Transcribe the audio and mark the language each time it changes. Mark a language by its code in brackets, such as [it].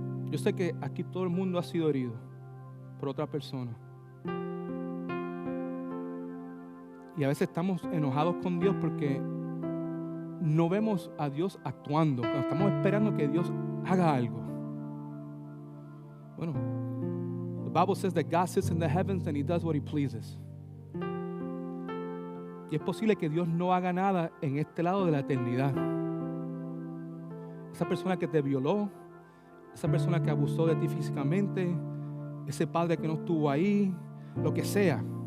[es] Yo sé que aquí todo el mundo ha sido herido por otra persona. Y a veces estamos enojados con Dios porque no vemos a Dios actuando, cuando estamos esperando que Dios haga algo. [en] Bueno, the Bible says that God sits in the heavens and He does what He pleases. [es] Y es posible que Dios no haga nada en este lado de la eternidad. Esa persona que te violó, esa persona que abusó de ti físicamente, ese padre que no estuvo ahí, lo que sea.